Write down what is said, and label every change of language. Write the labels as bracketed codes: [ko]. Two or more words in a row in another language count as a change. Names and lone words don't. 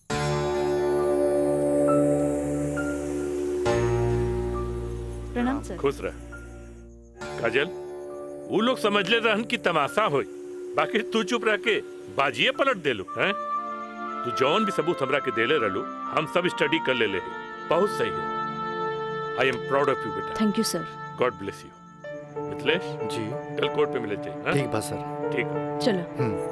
[bho] प्रणाम सर। खुश रह काजल। वो लोग समझ ले रहन कि तमाशा होई, बाकी तू चुप रह के बाजिए पलट दे लो हैं। तू जौन भी सबूत हमरा के देले रहलू, हम सब स्टडी कर ले बहुत सही है। [en] I am proud of you बेटा। thank you sir. God bless you. मिथिलेश [bho] जी, कल कोर्ट पे मिले जाए। ठीक बा सर। ठीक। चलो।